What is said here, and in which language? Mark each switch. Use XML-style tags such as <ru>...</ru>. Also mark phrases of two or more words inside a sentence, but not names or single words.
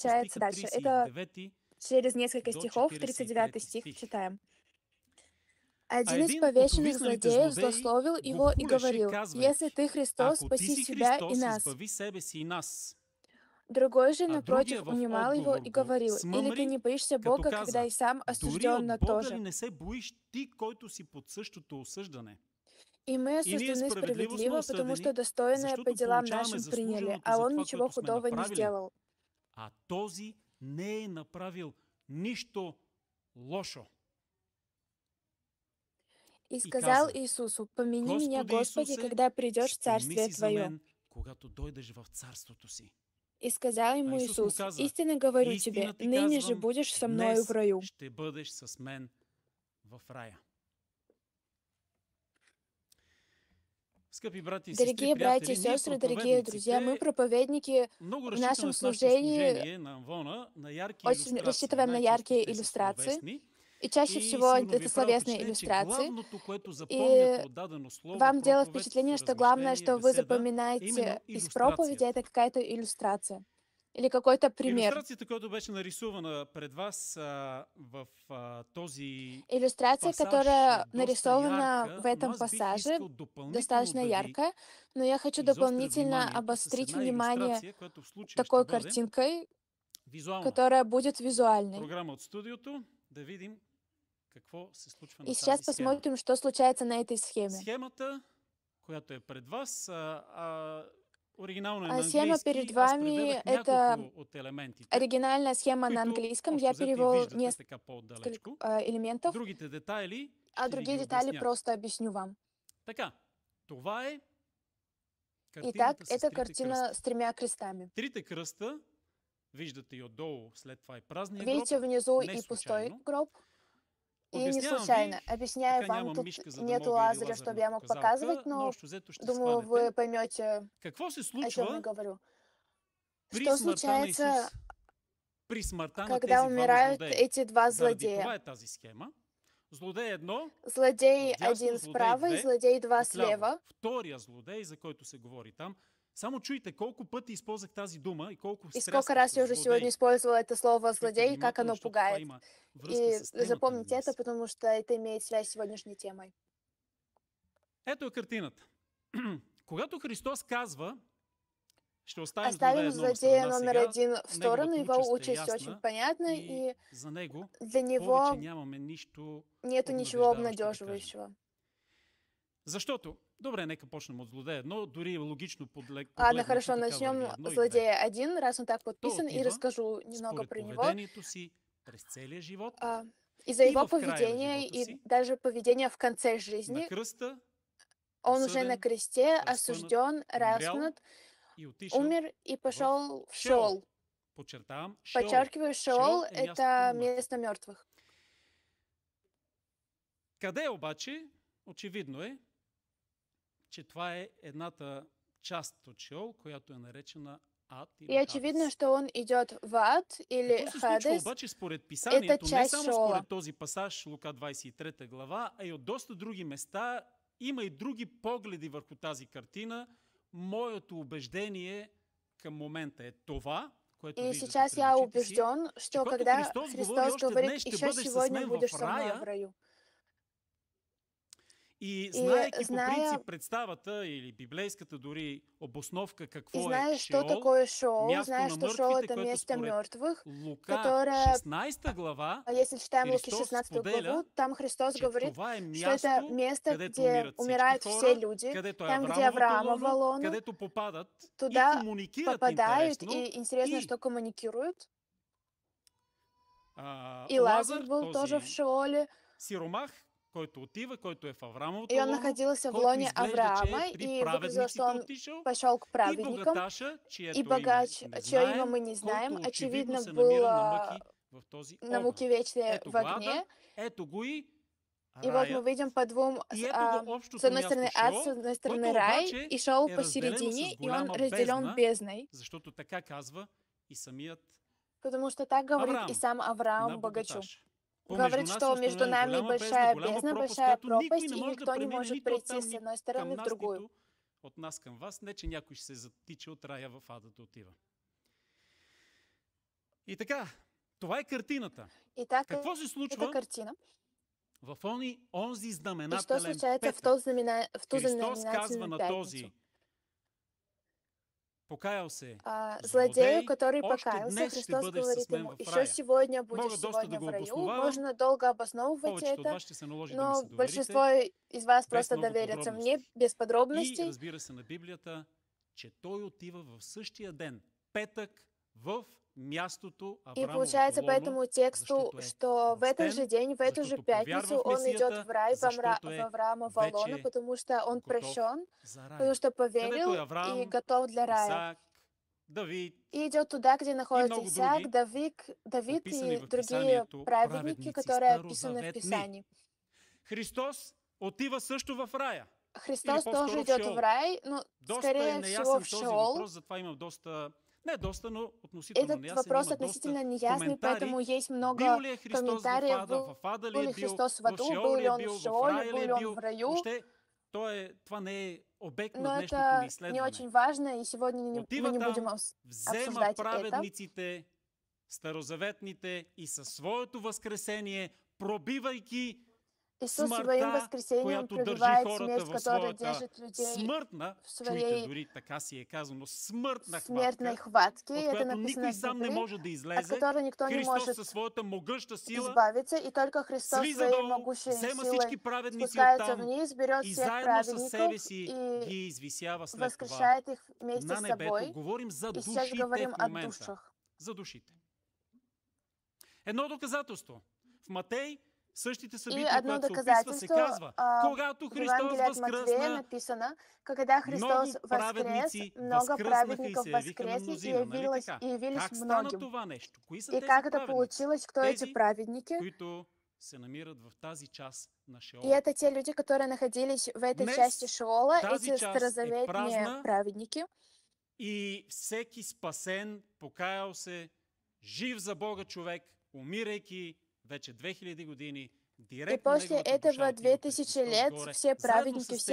<ru>случается стиха, дальше. Это 39 через несколько до стихов, 39 43 стих стих. читаем. А Один из</ru> <bg>един от</bg> <ru>повешенных</ru> <bg>увисналите</bg> <ru>злодеев</ru> <bg>злодеи</bg> <ru>злословил</ru> <bg>го</bg> <ru>его и</ru> <bg>хулеше,</bg> <ru>говорил:</ru> <bg>казвайки:</bg> <ru>«Если ты Христос,</ru> <bg>ако ти</bg> <ru>спаси</ru> <bg>си</bg> <ru>себя и</ru> <bg>Христос,</bg> <ru>нас».</ru> <bg>избави себе си и нас.</bg> <ru>Другой же,</ru> <bg>А</bg> <ru>напротив,</ru> <bg>другия в</bg> <ru>унимал его</ru> <bg>отговор</bg> <ru>и</ru> <bg>го</bg> <ru>говорил: «Или ты</ru> <bg>смъмри,</bg> <ru>не боишься</ru> <bg>като</bg> <ru>Бога, когда</ru> <bg>каза:</bg> <ru>и сам</ru> <bg>дори</bg> <ru>осужден на</ru> <bg>от</bg> <ru>то</ru> <bg>Бога</bg> <ru>же?</ru> <bg>ли не се боиш ти, който си под същото осъждане?</bg> <ru>И мы</ru> <bg>И ние</bg> <ru>осуждены</ru> <bg>справедливо сме</bg> <ru>справедливо, потому что</ru> <bg>осъдени,</bg> <ru>достойное по</ru> <bg>защото</bg> <ru>делам</ru> <bg>получаваме</bg> <ru>нашим приняли,</ru> <bg>заслуженото</bg> <ru>а</ru> <bg>за</bg> <ru>он</ru> <bg>това,</bg> <ru>ничего</ru> <bg>което сме</bg> <ru>худого не</ru> <bg>направили.</bg> <ru>сделал».</ru> <bg>А този не е направил нищо лошо.</bg> <ru>И</ru> <bg>И</bg> <ru>сказал</ru> <bg>каза:</bg> <ru>Иисусу: «Помяни меня,</ru> <bg>Господи</bg> <ru>Господи,</ru> <bg>Исусе,</bg> <ru>когда придешь в</ru> <bg>спомни</bg> <ru>Царствие</ru> <bg>си за</bg> <ru>Твое».</ru> <bg>мен, когато дойдеш в царството си.</bg> <ru>И сказал</ru> <bg>А</bg> <ru>ему</ru> <bg>Исус му</bg> <ru>Иисус:</ru> <bg>каза:</bg> <ru>«Истинно говорю тебе,</ru> <bg>истина ти</bg> <ru>ныне же</ru> <bg>казвам,</bg> <ru>будешь со мною в</ru> <bg>днес</bg> <ru>раю».</ru> <bg>ще бъдеш с мен в рая. Скъпи брати и сестри,</bg> <ru>Дорогие братья и</ru> <bg>приятели, ние</bg> <ru>сестры, дорогие друзья, мы проповедники</ru> <bg>много</bg> <ru>в</ru> <bg>разчитаме</bg> <ru>нашем</ru> <bg>в нашето</bg> <ru>служении</ru> <bg>служение на Амвона на ярки</bg> <ru>очень</ru> <bg>илюстрации.</bg> <ru>рассчитываем на</ru> <bg>Най-често</bg> <ru>яркие</ru> <bg>те са</bg> <ru>иллюстрации,</ru> <bg>словесни.</bg> <ru>и чаще</ru> <bg>И</bg> <ru>всего</ru> <bg>сигурно ви</bg> <ru>это</ru> <bg>е правило</bg> <ru>словесные</ru> <bg>впечатление, че</bg> <ru>иллюстрации.</ru> <bg>главното, което</bg> <ru>И</ru> <bg>запомняте от дадено слово,</bg> <ru>вам делает</ru> <bg>проповед,</bg> <ru>впечатление, что главное,</ru> <bg>размишление,</bg> <ru>что вы</ru> <bg>беседа, е</bg> <ru>запоминаете</ru> <bg>именно</bg> <ru>из проповеди, это</ru> <bg>иллюстрацията.</bg> <ru>какая-то иллюстрация или какой-то пример.</ru> <bg>Иллюстрацията, която беше нарисувана пред вас в този</bg> <ru>Иллюстрация,</ru> <bg>пасаж,</bg> <ru>которая</ru> <bg>доста</bg> <ru>нарисована</ru> <bg>ярка,</bg> <ru>в</ru> <bg>но</bg> <ru>этом</ru> <bg>аз бих</bg> <ru>пассаже,</ru> <bg>искал допълнително</bg> <ru>достаточно</ru> <bg>да ви</bg> <ru>яркая, но я хочу</ru> <bg>изостря</bg> <ru>дополнительно</ru> <bg>вниманието с</bg> <ru>обострить</ru> <bg>една</bg> <ru>внимание</ru> <bg>илюстрация, която в случая</bg> <ru>такой</ru> <bg>ще бъде</bg> <ru>картинкой,</ru> <bg>визуална.</bg> <ru>которая будет визуальной.</ru> <bg>Програма от студиото, да видим какво се случва</bg> <ru>И</ru> <bg>на</bg> <ru>сейчас</ru> <bg>тази схема.</bg> <ru>посмотрим, что случается на этой схеме.</ru> <bg>Схемата, която е пред вас, оригинално е</bg> <ru>А</ru> <bg>на</bg> <ru>схема перед</ru> <bg>английски. Аз</bg> <ru>вами</ru> <bg>преведах</bg> <ru>это</ru> <bg>няколко от елементите,</bg> <ru>оригинальная схема на</ru> <bg>които</bg> <ru>английском.</ru> <bg>общо</bg> <ru>Я</ru> <bg>взето и</bg> <ru>перевел</ru> <bg>виждате така</bg> <ru>несколько</ru> <bg>по-отдалечко.</bg> <ru>элементов,</ru> <bg>Другите детайли</bg> <ru>а</ru> <bg>ще ви</bg> <ru>другие</ru> <bg>ги</bg> <ru>детали</ru> <bg>обясня.</bg> <ru>просто объясню вам.</ru> <bg>Така, това е</bg> <ru>Итак,</ru> <bg>картината с</bg> <ru>это</ru> <bg>трите</bg> <ru>картина</ru> <bg>кръста.</bg> <ru>с 3 крестами.</ru> <bg>Трите кръста, виждате и отдолу, след това и празния</bg> <ru>Видите</ru> <bg>гроб,</bg> <ru>внизу</ru> <bg>не</bg> <ru>и пустой</ru> <bg>случайно.</bg> <ru>гроб? И не</ru> <bg>Обяснявам</bg> <ru>случайно.</ru> <bg>ви,</bg> <ru>Объясняю</ru> <bg>така</bg> <ru>вам,</ru> <bg>нямам</bg> <ru>тут</ru> <bg>мишка, за да</bg> <ru>нету</ru> <bg>мога или</bg> <ru>лазера,</ru> <bg>лазерна</bg> <ru>чтобы я мог</ru> <bg>показалка,</bg> <ru>показывать,</ru> <bg>но</bg> <ru>но</ru> <bg>общо взето ще</bg> <ru>думаю,</ru> <bg>схванете.</bg> <ru>вы поймете,</ru> <bg>Какво се</bg> <ru>о чем я</ru> <bg>случва</bg> <ru>говорю.</ru> <bg>при</bg> <ru>Что</ru> <bg>смъртта на Исус?</bg> <ru>случается,</ru> <bg>При смъртта на</bg> <ru>когда</ru> <bg>тези двама</bg> <ru>умирают</ru> <bg>злодеи.</bg> <ru>эти два</ru> <bg>Заради</bg> <ru>злодея?</ru> <bg>това е тази схема. Злодей едно,</bg> <ru>Злодей</ru> <bg>отдясно,</bg> <ru>один</ru> <bg>злодей</bg> <ru>справа и</ru> <bg>две,</bg> <ru>злодей два</ru> <bg>отляво.</bg> <ru>слева.</ru> <bg>Втория злодей, за който се говори там. Само чуйте колко пъти използвах тази дума и колко</bg> <ru>И</ru> <bg>стрясках</bg> <ru>сколько раз я</ru> <bg>с</bg> <ru>уже</ru> <bg>злодей.</bg> <ru>сегодня использовала это слово</ru> <bg>Чуйте</bg> <ru>«злодей», как</ru> <bg>внимателно,</bg> <ru>оно</ru> <bg>защото това</bg> <ru>пугает.</ru> <bg>има връзка</bg> <ru>И</ru> <bg>с темата</bg> <ru>запомните</ru> <bg>ни</bg> <ru>это,</ru> <bg>днес.</bg> <ru>потому что это имеет связь с сегодняшней темой.</ru> <bg>Ето е картината. Когато Христос казва, ще оставим</bg> <ru>Оставим</ru> <bg>злодея едно на</bg> <ru>злодея</ru> <bg>страна</bg> <ru>номер</ru> <bg>сега,</bg> <ru>один в сторону,</ru> <bg>неговата</bg> <ru>его</ru> <bg>участ е</bg> <ru>участь очень</ru> <bg>ясна</bg> <ru>понятна,</ru> <bg>и</bg> <ru>и</ru> <bg>за него</bg> <ru>для него</ru> <bg>повече нямаме нищо</bg> <ru>нету ничего</ru> <bg>обнадеждаващо да кажем.</bg> <ru>обнадеживающего.</ru> <bg>Защото, добре, нека почнем от злодея едно, дори е логично</bg> <ru>Ладно, хорошо, начнем с злодея один, раз он так подписан, и</ru> <bg>отива</bg> <ru>расскажу немного</ru> <bg>според</bg> <ru>про него.</ru> <bg>поведението си през целия живот,</bg> <ru>Из-за</ru> <bg>и</bg> <ru>его</ru> <bg>в края на</bg> <ru>поведения</ru> <bg>живота</bg> <ru>и</ru> <bg>си,</bg> <ru>даже поведения в конце</ru> <bg>на</bg> <ru>жизни,</ru> <bg>кръста,</bg> <ru>он уже на</ru> <bg>осъден,</bg> <ru>кресте</ru> <bg>разпънат,</bg> <ru>осужден,</ru> <bg>умрял</bg> <ru>распнут,</ru> <bg>и отишъл</bg> <ru>умер и пошел в</ru> <bg>Шеол.</bg> <ru>Шеол.</ru> <bg>Подчертавам, Шеол.</bg> <ru>Подчеркиваю, Шеол</ru> <bg>е мястото</bg> <ru>это</ru> <bg>на мъртвите.</bg> <ru>место мертвых.</ru> <bg>Къде обаче, очевидно е, че това е едната част от Шеол, която е наречена Ад или</bg> <ru>И очевидно,</ru> <bg>Хадес.</bg> <ru>что он идет в ад или</ru> <bg>Какво се случва</bg> <ru>Хадес.</ru> <bg>обаче според писанието, не</bg> <ru>част</ru> <bg>само</bg> <ru>Шеола.</ru> <bg>според този пасаж, Лука 23 глава, а и от доста други места, има и други погледи върху тази картина. Моето убеждение към момента е това, което</bg> <ru>И</ru> <bg>виждате</bg> <ru>сейчас</ru> <bg>пред</bg> <ru>я</ru> <bg>очите си,</bg> <ru>убежден,</ru> <bg>че</bg> <ru>что</ru> <bg>когато</bg> <ru>когда</ru> <bg>Христос говори,</bg> <ru>Христос</ru> <bg>още</bg> <ru>говорит,</ru> <bg>днес ще</bg> <ru>еще</ru> <bg>бъдеш с</bg> <ru>сегодня</ru> <bg>мен</bg> <ru>будешь</ru> <bg>в</bg> <ru>со мной в</ru> <bg>рая,</bg> <ru>раю.</ru> <bg>и знаейки по</bg> <ru>зная-</ru> <bg>принцип представата или библейската дори обосновка</bg> <ru>И</ru> <bg>какво е</bg> <ru>знаешь, что</ru> <bg>Шеол,</bg> <ru>такое Шеол,</ru> <bg>място</bg> <ru>знаешь,</ru> <bg>на</bg> <ru>что Шеол</ru> <bg>мъртвите,</bg> <ru>это</ru> <bg>което</bg> <ru>место</ru> <bg>според</bg> <ru>мертвых,</ru> <bg>Лука</bg> <ru>которое,</ru> <bg>16 глава,</bg> <ru>если читаем Луки</ru> <bg>Христос</bg> <ru>16</ru> <bg>споделя,</bg> <ru>главу, там Христос</ru> <bg>че</bg> <ru>говорит,</ru> <bg>това е</bg> <ru>что это</ru> <bg>място,</bg> <ru>место,</ru> <bg>където</bg> <ru>где</ru> <bg>умират</bg> <ru>умирают</ru> <bg>всички</bg> <ru>все</ru> <bg>хора,</bg> <ru>люди,</ru> <bg>където е</bg> <ru>там, где</ru> <bg>Авраамовото</bg> <ru>Авраамова</ru> <bg>лоно,</bg> <ru>лоно,</ru> <bg>където попадат и</bg> <ru>туда</ru> <bg>комуникират</bg> <ru>попадают,</ru> <bg>интересно.</bg> <ru>и интересно,</ru> <bg>И</bg> <ru>что коммуникируют. И</ru> <bg>Лазар,</bg> <ru>Лазар был тоже в</ru> <bg>този</bg> <ru>Шеоле,</ru> <bg>сиромах, който отива, който е в Авраамовото</bg> <ru>и он</ru> <bg>лоно,</bg> <ru>находился в</ru> <bg>който</bg> <ru>лоне</ru> <bg>изглежда,</bg> <ru>Авраама,</ru> <bg>че е при</bg> <ru>и выглядело,</ru> <bg>праведниците</bg> <ru>что он</ru> <bg>отишъл,</bg> <ru>пошел к</ru> <bg>и</bg> <ru>праведникам,</ru> <bg>богаташа,</bg> <ru>и</ru> <bg>чието име</bg> <ru>богач,</ru> <bg>не</bg> <ru>чье имя</ru> <bg>знаем,</bg> <ru>мы не знаем,</ru> <bg>който</bg> <ru>очевидно</ru> <bg>очевидно се</bg> <ru>был</ru> <bg>намира на мъки в този</bg> <ru>на муки</ru> <bg>огън.</bg> <ru>вечные</ru> <bg>Ето</bg> <ru>в</ru> <bg>го</bg> <ru>огне.</ru> <bg>ада, ето го и</bg> <ru>И вот мы</ru> <bg>раят,</bg> <ru>видим по двум,</ru> <bg>и ето го</bg> <ru>с</ru> <bg>общото</bg> <ru>одной</ru> <bg>място</bg> <ru>стороны ад, с</ru> <bg>Шеол,</bg> <ru>одной стороны</ru> <bg>който</bg> <ru>рай,</ru> <bg>обаче</bg> <ru>и Шеол</ru> <bg>е разделено</bg> <ru>посередине,</ru> <bg>с</bg> <ru>и он</ru> <bg>голяма</bg> <ru>разделен</ru> <bg>бездна,</bg> <ru>бездной,</ru> <bg>защото така казва и самият</bg> <ru>потому что так говорит</ru> <bg>Авраам</bg> <ru>и сам</ru> <bg>на</bg> <ru>Авраам богачу.</ru> <bg>богаташ.</bg> <ru>Говорит,</ru> <bg>Помежду нас</bg> <ru>что</ru> <bg>и</bg> <ru>между</ru> <bg>установена</bg> <ru>нами</ru> <bg>голяма</bg> <ru>большая</ru> <bg>голяма</bg> <ru>бездна,</ru> <bg>пропаст,</bg> <ru>большая</ru> <bg>която никой</bg> <ru>пропаст,</ru> <bg>не</bg> <ru>и</ru> <bg>може да</bg> <ru>никто не</ru> <bg>премине</bg> <ru>может</ru> <bg>нито</bg> <ru>пройти</ru> <bg>оттам,</bg> <ru>с</ru> <bg>нито</bg> <ru>одной</ru> <bg>към</bg> <ru>стороны в</ru> <bg>нас,</bg> <ru>другую.</ru> <bg>нито от нас към вас. Не, че някой ще се затича от рая в ада да отива. И така, това е картината.</bg> <ru>Итак,</ru> <bg>Какво се</bg> <ru>это</ru> <bg>случва</bg> <ru>картина.</ru> <bg>в онзи</bg> <ru>И что</ru> <bg>знаменателен</bg> <ru>случается в</ru> <bg>петък?</bg> <ru>ту</ru> <bg>Христос казва</bg> <ru>знаменательную</ru> <bg>на</bg> <ru>пятницу?</ru> <bg>този покаял се</bg> <ru>Злодею,</ru> <bg>злодей,</bg> <ru>который</ru> <bg>още</bg> <ru>покаялся,</ru> <bg>днес ще</bg> <ru>Христос</ru> <bg>бъдеш с</bg> <ru>говорит</ru> <bg>мен</bg> <ru>ему,</ru> <bg>в</bg> <ru>еще</ru> <bg>рая.</bg> <ru>сегодня будешь</ru> <bg>Мога доста да</bg> <ru>сегодня</ru> <bg>го</bg> <ru>в раю.</ru> <bg>обосновавам.</bg> <ru>Можно долго обосновывать</ru> <bg>Повечето от</bg> <ru>это,</ru> <bg>вас ще се наложи да ми</bg> <ru>но</ru> <bg>се доверите.</bg> <ru>большинство из вас</ru> <bg>без</bg> <ru>просто</ru> <bg>много</bg> <ru>доверятся</ru> <bg>подробности.</bg> <ru>мне без</ru> <bg>И</bg> <ru>подробностей.</ru> <bg>разбира се на Библията, че той отива в същия ден, петък, в мястото</bg> <ru>И</ru> <bg>Авраамовото</bg> <ru>получается по</ru> <bg>лоно,</bg> <ru>этому тексту,</ru> <bg>защото е</bg> <ru>что в этот же</ru> <bg>кръстен,</bg> <ru>день, в эту же</ru> <bg>защото</bg> <ru>пятницу</ru> <bg>повярва в</bg> <ru>он идет</ru> <bg>Месията,</bg> <ru>в рай</ru> <bg>защото</bg> <ru>в</ru> <bg>е</bg> <ru>Авраамова лона,</ru> <bg>вече</bg> <ru>потому что он</ru> <bg>готов</bg> <ru>прощен,</ru> <bg>за рая.</bg> <ru>потому что</ru> <bg>Където</bg> <ru>поверил</ru> <bg>е Авраам,</bg> <ru>и готов для рая.</ru> <bg>Исаак, Давид,</bg> <ru>И идет туда, где находится</ru> <bg>много</bg> <ru>Исаак,</ru> <bg>други,</bg> <ru>Давид</ru> <bg>описани</bg> <ru>и</ru> <bg>в</bg> <ru>другие</ru> <bg>Писанието,</bg> <ru>праведники,</ru> <bg>праведници,</bg> <ru>которые описаны в</ru> <bg>старозаветни.</bg> <ru>Писании.</ru> <bg>Христос отива също в рая.</bg> <ru>Христос</ru> <bg>Или</bg> <ru>тоже</ru> <bg>по-скоро в</bg> <ru>идет</ru> <bg>Шеол.</bg> <ru>в рай, но</ru> <bg>Доста е</bg> <ru>скорее всего</ru> <bg>неясен</bg> <ru>в</ru> <bg>този</bg> <ru>Шеол.</ru> <bg>въпрос, затова имам доста, не доста, но относително</bg> <ru>Этот</ru> <bg>неясен,</bg> <ru>вопрос</ru> <bg>има</bg> <ru>относительно</ru> <bg>доста</bg> <ru>неясный,</ru> <bg>коментари.</bg> <ru>поэтому есть много</ru> <bg>Бил ли е Христос</bg> <ru>комментариев,</ru> <bg>в ада ли</bg> <ru>был</ru> <bg>е</bg> <ru>ли</ru> <bg>бил,</bg> <ru>Христос в</ru> <bg>в</bg> <ru>аду,</ru> <bg>Шеол</bg> <ru>был</ru> <bg>ли</bg> <ru>ли</ru> <bg>е</bg> <ru>он в</ru> <bg>бил, в</bg> <ru>Шеоле,</ru> <bg>рая ли</bg> <ru>был</ru> <bg>е</bg> <ru>ли он</ru> <bg>бил.</bg> <ru>в раю.</ru> <bg>Въобще, това не е обект на</bg> <ru>Но</ru> <bg>днешното ни</bg> <ru>это не</ru> <bg>изследване.</bg> <ru>очень важно, и сегодня мы</ru> <bg>Отива</bg> <ru>не будем</ru> <bg>там, взема</bg> <ru>обсуждать это.</ru> <bg>праведниците, старозаветните и със своето възкресение, пробивайки</bg> <ru>Иисус своим</ru> <bg>смъртта,</bg> <ru>воскресением</ru> <bg>която държи</bg> <ru>пробивает</ru> <bg>хората</bg> <ru>смерть,</ru> <bg>в</bg> <ru>которая</ru> <bg>своята</bg> <ru>держит людей</ru> <bg>смъртна,</bg> <ru>в</ru> <bg>чуйте,</bg> <ru>своей</ru> <bg>дори така си е казано, смъртна</bg> <ru>смертной</ru> <bg>хватка,</bg> <ru>хватке.</ru> <bg>от</bg> <ru>Это</ru> <bg>която никой</bg> <ru>написано в</ru> <bg>сам не</bg> <ru>Библии,</ru> <bg>може да</bg> <ru>от</ru> <bg>излезе.</bg> <ru>которой никто не</ru> <bg>Христос</bg> <ru>может</ru> <bg>със своята могъща сила</bg> <ru>избавиться, и только Христос</ru> <bg>слиза</bg> <ru>своей</ru> <bg>долу,</bg> <ru>могущей</ru> <bg>взема</bg> <ru>силой</ru> <bg>всички праведници</bg> <ru>спускается</ru> <bg>оттам</bg> <ru>вниз, берет</ru> <bg>и</bg> <ru>всех</ru> <bg>заедно със</bg> <ru>праведников</ru> <bg>себе си</bg> <ru>и</ru> <bg>ги извисява след това</bg> <ru>воскрешает их вместе</ru> <bg>на</bg> <ru>с</ru> <bg>небето.</bg> <ru>собой.</ru> <bg>Говорим за</bg> <ru>И сейчас</ru> <bg>душите</bg> <ru>говорим</ru> <bg>в</bg> <ru>о</ru> <bg>момента.</bg> <ru>душах.</ru> <bg>За душите. Едно доказателство. В Матей същите</bg> <ru>И</ru> <bg>събития,</bg> <ru>одно</ru> <bg>когато се описва, се</bg> <ru>доказательство</ru> <bg>казва, когато</bg> <ru>в</ru> <bg>Христос</bg> <ru>Евангелии от Матвея</ru> <bg>възкръсна,</bg> <ru>написано, когда Христос</ru> <bg>много</bg> <ru>воскрес,</ru> <bg>праведници</bg> <ru>много</ru> <bg>възкръснаха и</bg> <ru>праведников</ru> <bg>се явиха на</bg> <ru>воскресли</ru> <bg>мнозина. Нали така?</bg> <ru>и явились</ru> <bg>Как стана</bg> <ru>многим.</ru> <bg>това нещо? Кои са</bg> <ru>И</ru> <bg>тези</bg> <ru>как это</ru> <bg>праведници?</bg> <ru>получилось, кто эти</ru> <bg>Тези,</bg> <ru>праведники?</ru> <bg>които се намират в тази част на</bg> <ru>И</ru> <bg>Шеола.</bg> <ru>это те люди, которые находились в этой</ru> <bg>Днес</bg> <ru>части Шеола,</ru> <bg>тази</bg> <ru>эти</ru> <bg>част е</bg> <ru>старозаветные</ru> <bg>празна</bg> <ru>праведники.</ru> <bg>и всеки спасен, покаял се, жив за Бога човек, умирайки вече 2000 години,</bg> <ru>И</ru> <bg>директно</bg> <ru>после</ru> <bg>неговата душа</bg> <ru>этого</ru> <bg>отива при</bg> <ru>2000</ru> <bg>Христос</bg> <ru>лет</ru> <bg>горе,</bg> <ru>все</ru> <bg>заедно</bg> <ru>праведники,</ru> <bg>с</bg>